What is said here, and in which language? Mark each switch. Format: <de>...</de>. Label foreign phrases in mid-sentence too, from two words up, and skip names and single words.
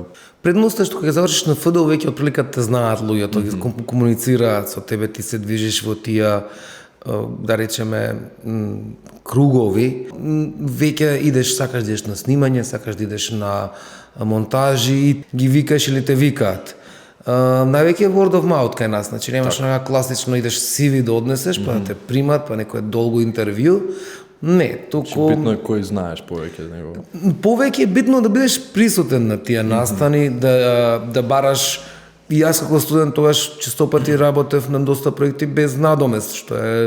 <mk>Предноста што кога завршиш на ФДУ веќе отприлика те знаат луѓето, ги комуницираат со тебе, ти се движиш во тие, да речеме, кругови. Веќе идеш, сакаш да идеш на снимање, сакаш да идеш на монтажи, ги викаш или те викаат. Највеќе</mk> <en>word of mouth</en> <mk>кај нас, значи немаш класично идеш CV да однесеш, па да те примат, па некое долго интервју. Не, туку Битно е кој знаеш повеќе од него. повеќе е битно да бидеш присутен на тие настани, да бараш. И јас како студент тогаш често пати работев на доста проекти без надомест, што е</mk>